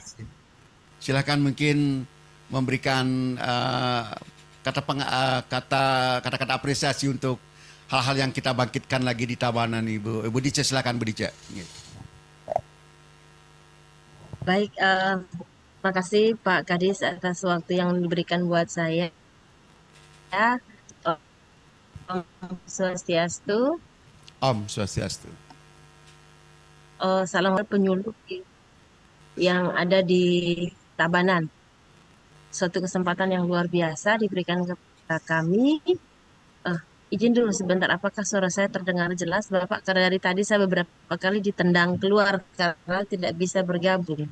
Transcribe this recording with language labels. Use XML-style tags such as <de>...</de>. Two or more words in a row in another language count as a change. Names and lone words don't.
<id>Silakan mungkin memberikan kata-kata apresiasi untuk hal-hal yang kita bangkitkan lagi di Tabanan, Ibu. Ibu Dice, silakan Bu Dice. Baik, terima kasih Pak Kadis atas waktu yang diberikan buat saya.</id> <ban>Om Swastiastu. Om Swastiastu.</ban> <id>Salam penyuluh yang ada di Tabanan. Suatu kesempatan yang luar biasa diberikan kepada kami izin dulu sebentar, apakah suara saya terdengar jelas, Bapak? Karena dari tadi saya beberapa kali ditendang keluar karena tidak bisa bergabung.</id>